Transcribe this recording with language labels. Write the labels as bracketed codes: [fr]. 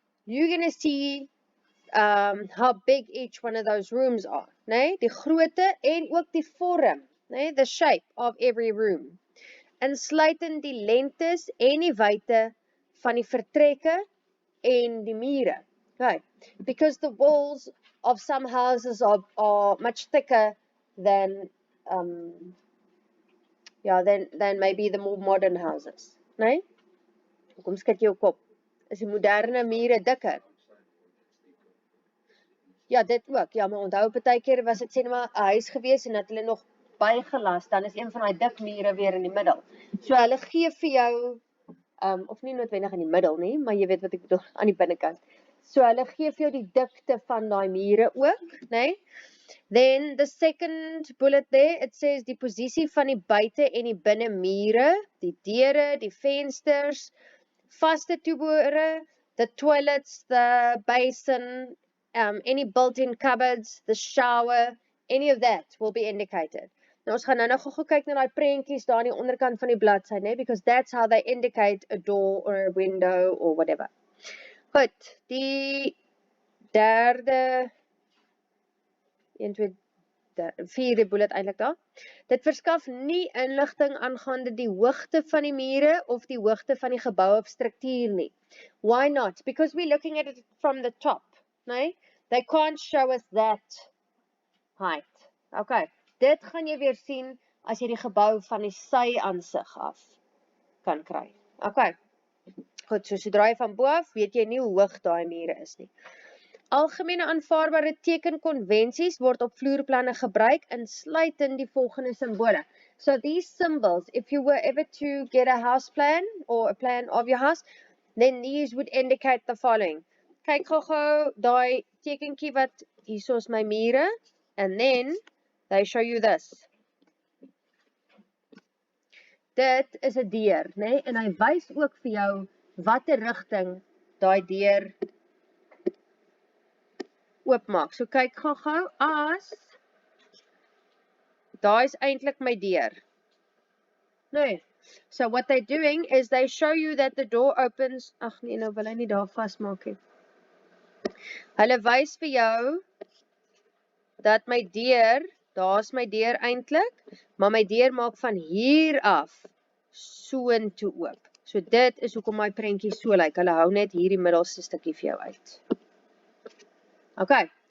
[en] You're going to see how big each one of those rooms are, né? [af] Die grootte en ook die vorm, né? [en] The shape of every room. [af] Insluitend die lengtes en die wyte van die vertrekke en die mure. Okay. [en] Because the walls of some houses are much thicker than than maybe the more modern houses, né? [af] Kom skud jou kop. Is die moderne mure dikker? Ja, dit ook. Ja, maar onthou partykeer was dit sê net maar 'n huis gewees en dat hulle nog bygelas, dan is een van daai dik mure weer in die middel. So hulle gee vir jou of nie noodwendig in die middel nie, maar jy weet wat ek bedoel, aan die binnekant. So hulle gee vir jou die dikte van daai mure ook, né? [en] Then the second bullet there, it says [af] die posisie van die buite en die binne mure, die deure, die vensters, vaste toebehore, [en] the toilets, the basin, any built-in cupboards, the shower, any of that will be indicated. [af] Nou ons gaan nou gou kyk na daai prentjies daar aan die onderkant van die bladsy, né? [en] Because that's how they indicate a door or a window or whatever. [af] Goed, die derde 1 2 vierde bullet eintlik daar. Dit verskaf nie inligting aangaande die hoogte van die mure of die hoogte van die gebou of struktuur nie. [en] Why not? Because we're looking at it from the top, né? They can't show us that height. Okay. [af] Dit gaan jy weer sien as jy die gebou van die sy-aansig af kan kry. Okay. Goed, so sodra jy van bo af, weet jy nie hoe hoog daai mure is nie. Algemene aanvaarbare tekenkonvensies word op vloerplanne gebruik, insluitend die volgende simbole. [en] So these symbols, if you were ever to get a house plan or a plan of your house, then these would indicate the following. [af] Kyk gou daai tekenkie wat hierso is my mure, [en] and then they show you this. [af] Dit is 'n deur, né? En hy wys ook vir jou watter rigting daai deur oopmaak. So kyk gou as daai is eintlik my deur. Nee. [en] So what they're doing is they show you that the door opens. [af] Ag nee, nou wil hy nie daar vasmaak nie. Hulle wys vir jou dat my deur, daar's my deur eintlik, maar my deur maak van hier af soontoe oop. So dit is hoekom my prentjie so lyk. Hulle hou net hierdie middelste stukkie vir jou uit. Okay.